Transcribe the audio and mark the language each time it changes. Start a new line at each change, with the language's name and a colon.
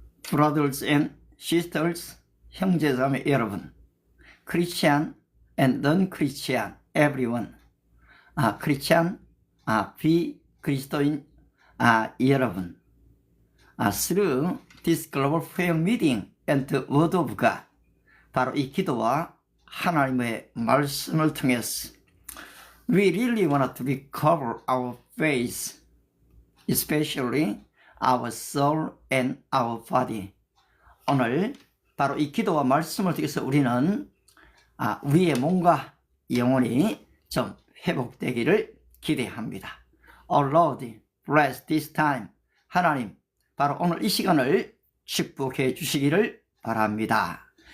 English: Brothers and sisters,
Korean: 형제자매 여러분,
English: Christian and non-Christian, everyone.
Korean: 크리스찬, 비그리스도인, 여러분.
English: Through this global prayer meeting and the word of God,
Korean: 바로 이 기도와 하나님의 말씀을 통해서
English: we really want to recover our faith, especially our soul and our body.
Korean: 오늘 바로 이 기도와 말씀을 통해서 우리는 우리의 몸과 영혼이 좀 회복되기를 기대합니다.
English: Oh Lord, bless this time.
Korean: 하나님, 바로 오늘 이 시간을 축복해 주시기를 바랍니다.